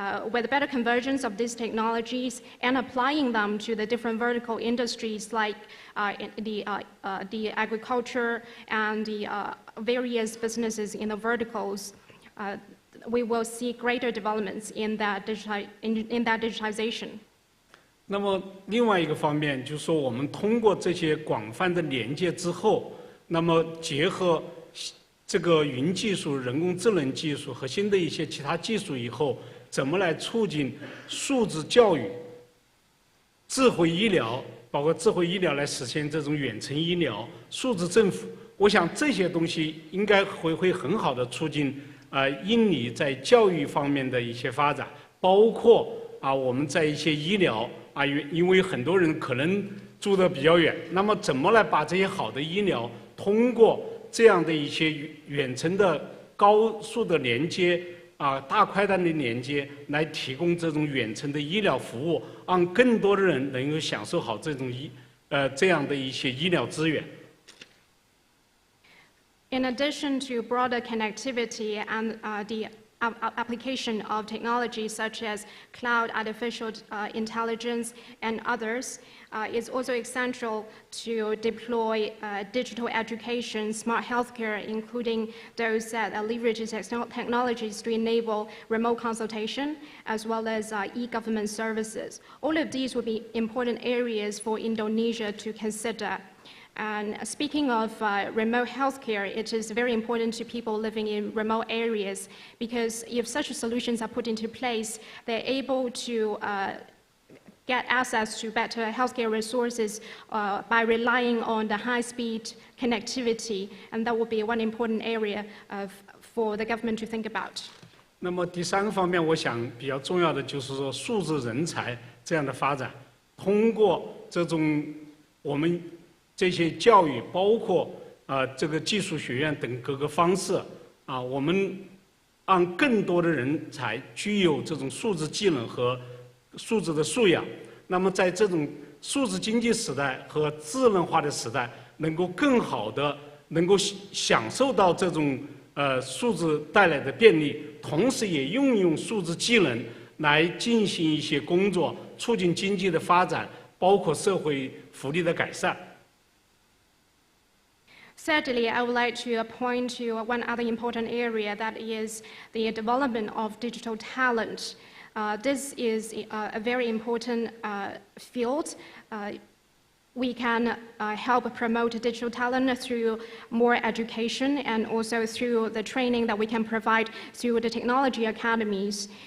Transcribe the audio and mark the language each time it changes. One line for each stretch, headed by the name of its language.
English: With better convergence of these technologies and applying them to the different vertical industries like the agriculture and the various businesses in the verticals, we will see greater developments in that digitization.
Chinese: 那么另外一个方面就是说，我们通过这些广泛的连接之后，那么结合这个云技术、人工智能技术和新的一些其他技术以后。怎么来促进数字教育、智慧医疗，包括智慧医疗来实现这种远程医疗、数字政府？我想这些东西应该会很好的促进印尼在教育方面的一些发展，包括我们在一些医疗因为很多人可能住得比较远，那么怎么来把这些好的医疗通过这样的一些远程的高速的连接？大快单的连接来提供这种远程的医疗服务，让更多的人能够享受好这样的一些医疗资源。
English: In addition to broader connectivity and the application of technology such as cloud, artificial intelligence, and others. It's also essential to deploy digital education, smart healthcare, including those that leverage technologies to enable remote consultation, as well as e-government services. All of these will be important areas for Indonesia to consider. And speaking of remote healthcare, it is very important to people living in remote areas, because if such solutions are put into place, they're able to get access to better healthcare resources by relying on the high-speed connectivity, and that will be one important area for the government to think about.
Chinese: 那么第三个方面，我想比较重要的就是说数字人才这样的发展，通过这种我们这些教育，包括这个技术学院等各个方式我们让更多的人才具有这种数字技能和数字的素养，那么在这种数字经济时代和智能化的时代，能够更好的能够享受到这种数字带来的便利，同时也运用数字技能来进行一些工作，促进经济的发展，包括社会福利的改善。
English: Thirdly, I would like to point to one other important area, that is the development of digital talent. This is a very important field. We can help promote digital talent through more education and also through the training that we can provide through the technology academies.